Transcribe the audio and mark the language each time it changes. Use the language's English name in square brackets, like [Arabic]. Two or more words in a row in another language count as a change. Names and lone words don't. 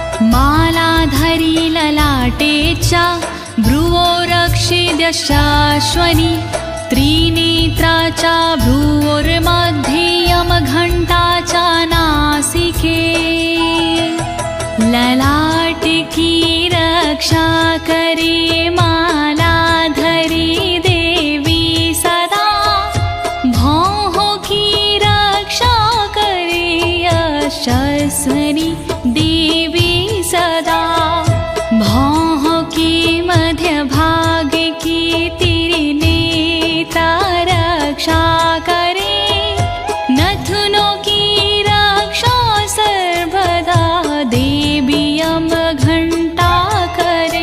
[Sanskrit] मालाधरी ललाटे च भ्रुवो रक्षिद्यशाश्वनी त्रिनेत्रा च भ्रुवोर्मध्ये यमघण्टा च नासिके [Hindi] ललाट की रक्षा करे मालाधरी देवी सदा भौह की रक्षा करे यशस्वनी देवी सदा भौह के मध्य भाग की त्रिनेत्रा रक्षा करे नथुनों की रक्षा सर्वदा देवी यमघण्टा करे